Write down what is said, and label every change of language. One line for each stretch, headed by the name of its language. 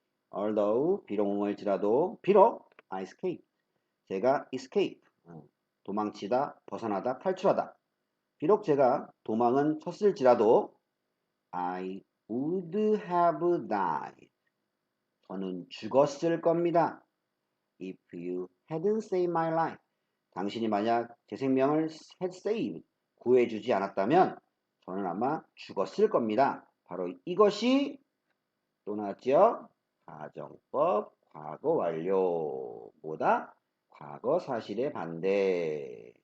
Korean: Although 비록
English: I escape
Korean: 제가 escape 도망치다, 벗어나다, 탈출하다. 비록 제가 도망은 쳤을지라도
English: I would have died.
Korean: 저는 죽었을 겁니다.
English: If you hadn't saved my life.
Korean: 당신이 만약 제 생명을
English: had saved,
Korean: 구해주지 않았다면 저는 아마 죽었을 겁니다. 바로 이것이 또 나왔죠? 가정법 과거 완료. 뭐다? 과거 사실의 반대.